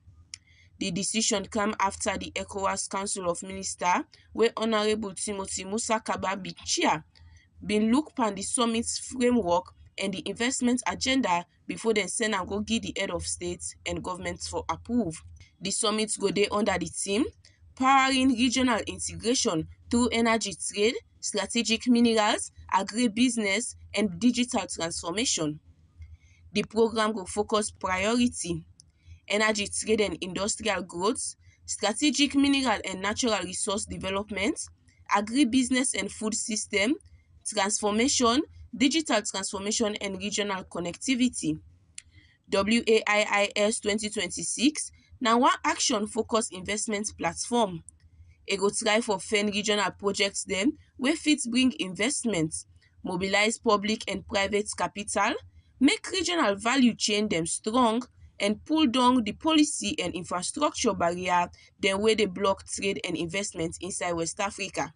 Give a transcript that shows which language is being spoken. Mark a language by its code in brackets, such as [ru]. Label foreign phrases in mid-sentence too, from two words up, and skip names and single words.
[pcm] The decision come after the ECOWAS Council of Ministers wey Honorable Timothy Musa Kaba be chair bin look pan the summit's framework and the investment agenda before dem send am go give the head of state and government for approve. The summit go dey under the theme Powering Regional Integration through Energy Trade, Strategic Minerals, Agribusiness and Digital Transformation. The program go focus priority energy trade and industrial growth, strategic mineral and natural resource development, agribusiness and food system, transformation, digital transformation and regional connectivity. WAIIS 2026 na one action-focused investment platform. E go try for fund regional projects dem wey fit bring investment, mobilize public and private capital, make regional value chain dem strong and pull down the policy and infrastructure barrier dem wey dey block trade and investment inside West Africa.